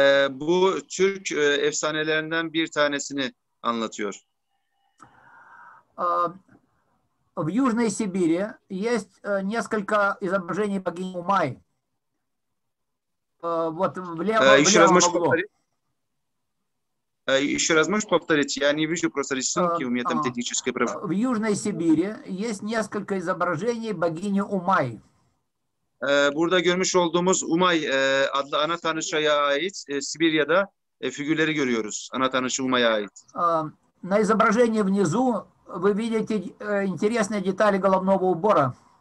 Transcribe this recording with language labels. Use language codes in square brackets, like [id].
[tr] Bu Türk efsanelerinden bir tanesini anlatıyor. [ru] В Южной Сибири есть несколько изображений богини Умай. Вот в левом углу. Еще раз можешь повторить? Я не вижу просто рисунки, у меня там техническая проблема. В Южной Сибири есть несколько изображений богини Умай. [tr] Burada görmüş olduğumuz Umay adlı ana tanrıçaya ait Sibirya'da figürleri görüyoruz. Ana tanrıça Umay'a ait. [ru] На изображении внизу вы видите интересные детали головного убора.